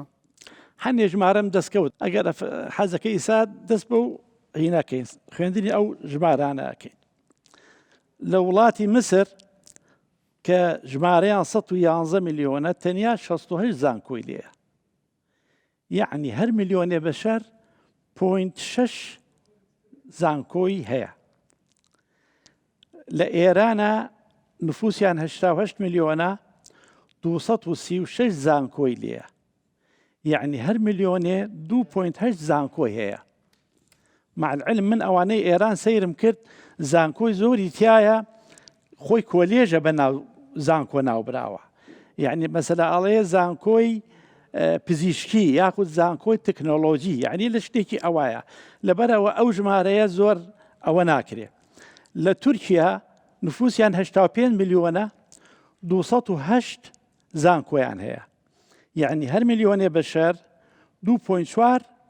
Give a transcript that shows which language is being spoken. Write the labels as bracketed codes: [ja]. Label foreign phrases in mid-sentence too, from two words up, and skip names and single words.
[ckb] هەنێ ژمارەم دەستکەوت ئەگەر حەزەکە ئیسا دەست بە و هینەکەین خوێندنی ئەو ژمارانەکەین لە وڵاتی مسر کە ژمارەیان 111 میلیۆنە تەنیا 68 زانکۆی لێیە یعنی هەر میلیۆنێ بەشەر 0.6 زانکۆی هەیە لە ئێرانە نفوسیان 88 میلیۆنە 236 زانکۆی لێیە یعنی هەر میلیۆنێ 2.8 زانکۆی هەیە [ar] مع العلم [ckb] من ئەوانەی ئێران سەیرم کرد زانکۆی زۆری تایە خۆی کۆلێژە بە ناو زانکۆ ناوبراوە یعنی مەسەلا ئەڵەیە زانکۆی پزیشکی یاخود زانکۆی تەکنۆلۆژی یعنی لە شتێکی ئەوایە لەبەرەوە ئەو ژمارەیە زۆر ئەوە ناکرێت لە تورکیا نفوسیان 85 میلیۆنە 208 زانکۆیان هەیە یعنی هەر میلیۆنێ بەشەر 2.4